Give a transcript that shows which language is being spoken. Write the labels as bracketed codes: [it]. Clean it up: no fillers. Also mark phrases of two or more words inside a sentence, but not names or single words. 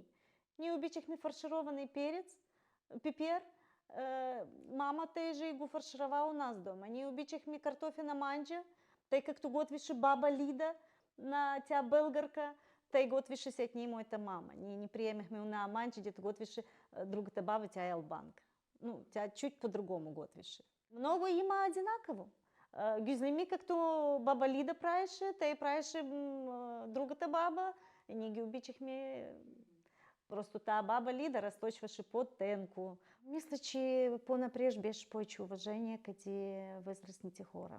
[bg] Ние обичахме [ru] фарширований перец, [bg] пипер, мама теже и го фарширова у нас дома. Ние обичахме картофена манджа, тъй както готвише баба Лида, тя българка, тъй готвише след нея моята мама. Ние не приемахме на манджа, дето готвише другата баба, тя е албанка. Но тя [ru] чуть по-другому [bg] готвише. Много има единакаво. Гюзлеми, както баба Лида правеше, тъй правеше другата баба. И ние ги обичахме. Просто тази баба Лида разточваше по-тенко. Мисля, че по-напред беше повече уважение към възрастните хора.